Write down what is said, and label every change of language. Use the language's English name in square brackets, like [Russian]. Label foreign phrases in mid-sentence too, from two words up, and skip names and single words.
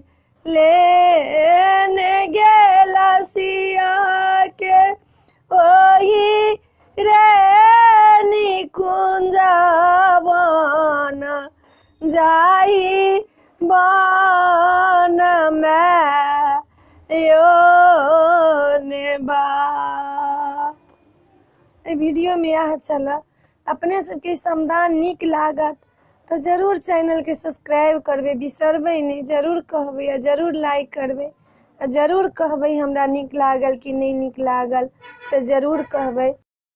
[Maithili] गेल सिया के ओही रे निकुंज बन जाई बन में यो ने बाप। वीडियो में यह चला अपने सबके समदान नीक लागत तो जरूर चैनल के सब्सक्राइब करबे, बिसरबे नहीं, जरूर कहबे या जरूर लाइक करबे, जरूर कहबे हमरा नीक लागल कि नहीं नीक लागल से जरूर कहबे।